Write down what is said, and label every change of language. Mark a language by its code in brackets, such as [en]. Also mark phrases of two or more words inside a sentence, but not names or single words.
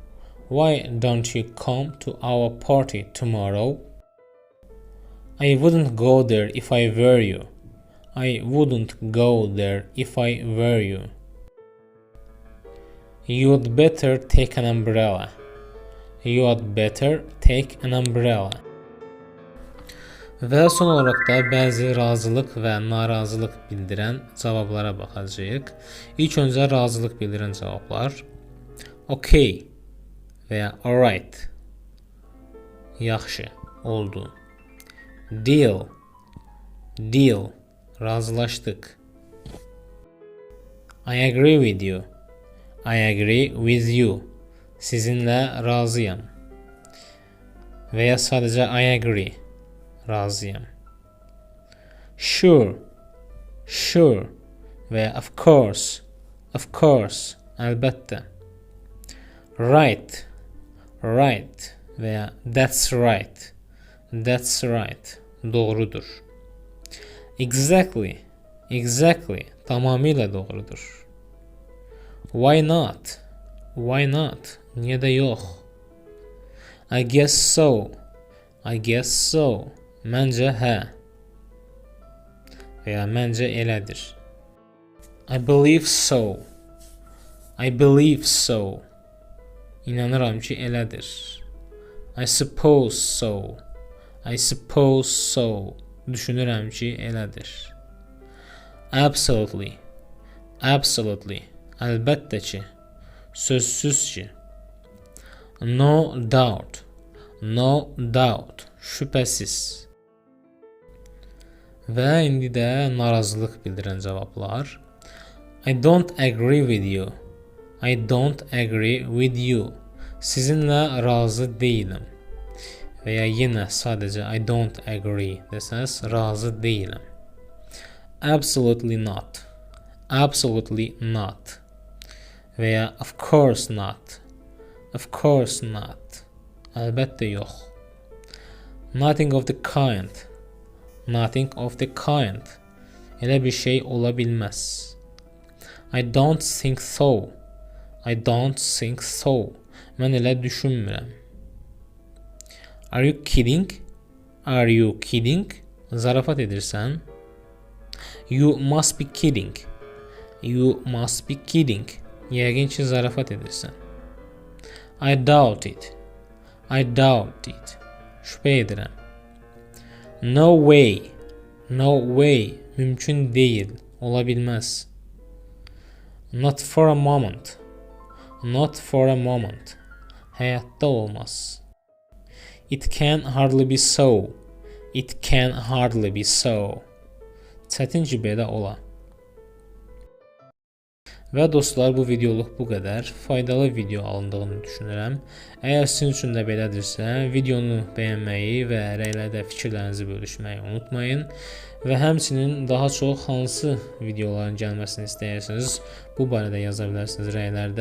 [en] I wouldn't go there if I were you. You'd better take an umbrella. [az] Və son olaraq da bəzi razılıq və narazılıq bildirən cavablara baxacağıq. İlk öncə razılıq bildirən cavablar. Okay və ya alright. Yaxşı, oldu. Deal, razılaşdıq. [en] I agree with you. [az] Sizinlə razıyam. Və ya sadəcə [en] I agree. [az] Razıyam. Sure və ya [en] of course, [az] əlbəttə. [en] Right [az] və ya [en] that's right, [az] doğrudur. Exactly, tamamilə doğrudur. [en] Why not, [az] niyə də yox. [en] I guess so, [az] məncə hə və ya məncə elədir. [en] I believe so, [az] inanıram ki elədir. [en] I suppose so, [az] düşünürəm ki elədir. Absolutely, əlbəttə ki, sözsüz ki. [en] No doubt. No doubt. [az] Şübhəsiz. Və indi də narazılıq bildirən cavablar. [en] I don't agree with you. I don't agree with you. [az] Sizinlə razı deyiləm. Və ya yenə sadəcə [en] I don't agree [az] desəz, razı deyiləm. [en] Absolutely not. Absolutely not. [az] Və ya [en] of course not. Of course not. [az] Əlbəttə yox. [en] Nothing of the kind. Nothing of the kind. [az] Elə bir şey ola bilməz. [en] I don't think so. I don't think so. [az] Mən elə düşünmürəm. [en] Are you kidding? Are you kidding? [az] Zarafat edirsən. [en] You must be kidding. You must be kidding. [az] Yəqin ki, zarafat edirsən. [en] I doubt it. I doubt it. [az] Şübhə edirəm. [en] No way. No way. [az] Mümkün deyil. Ola bilməz. [en] Not for a moment. Not for a moment. [az] Həyatda olmaz. [en] It can hardly be so. It can hardly be so. [az] Çətin ki, belə ola. Və dostlar, bu videoluq bu qədər. Faydalı video alındığını düşünürəm. Əgər sizin üçün də belədirsə, videonu bəyənməyi və rəylərdə fikirlərinizi bölüşməyi unutmayın. Və həmçinin daha çox hansı videoların gəlməsini istəyirsiniz, bu barədə yaza bilərsiniz rəylərdə.